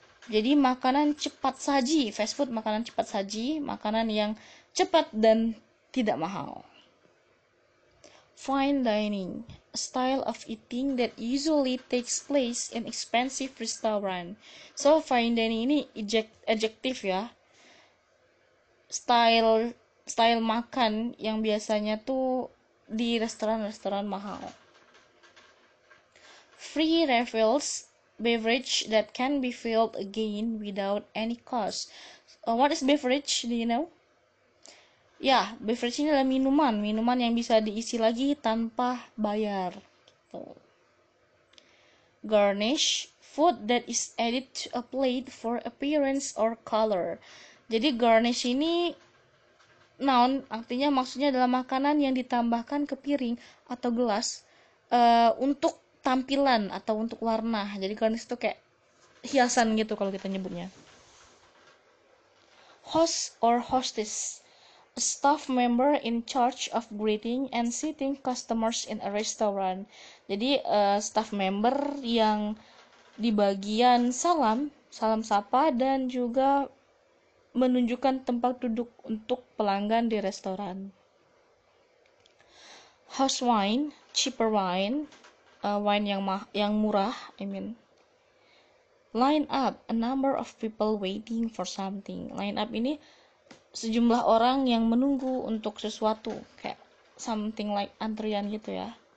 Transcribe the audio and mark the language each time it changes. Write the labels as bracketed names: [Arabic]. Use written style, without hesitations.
[Indonesian] Jadi makanan cepat saji, fast food makanan cepat saji, makanan yang cepat dan tidak mahal. [English] Fine dining, a style of eating that usually takes place in expensive restaurant. [Indonesian] So fine dining ini adjektif ya. Style makan yang biasanya tuh di restoran mahal. [English] Free refills, beverage that can be filled again without any cost. What is beverage? Do you know? [Indonesian] Ya, beverage ini adalah minuman yang bisa diisi lagi tanpa bayar. Gitu. [English] Garnish, food that is added to a plate for appearance or color. [Indonesian] Jadi garnish ini noun, artinya maksudnya adalah makanan yang ditambahkan ke piring atau gelas untuk tampilan atau untuk warna. Jadi garnish itu kayak hiasan gitu kalau kita nyebutnya. [English] Host or hostess, a staff member in charge of greeting and seating customers in a restaurant. [Indonesian] Jadi staff member yang di bagian salam sapa dan juga menunjukkan tempat duduk untuk pelanggan di restoran. [English] House wine, cheaper wine, [Indonesian] wine yang murah, [English] Line up, a number of people waiting for something. [Indonesian] Line up ini sejumlah orang yang menunggu untuk sesuatu, kayak something like antrian gitu ya.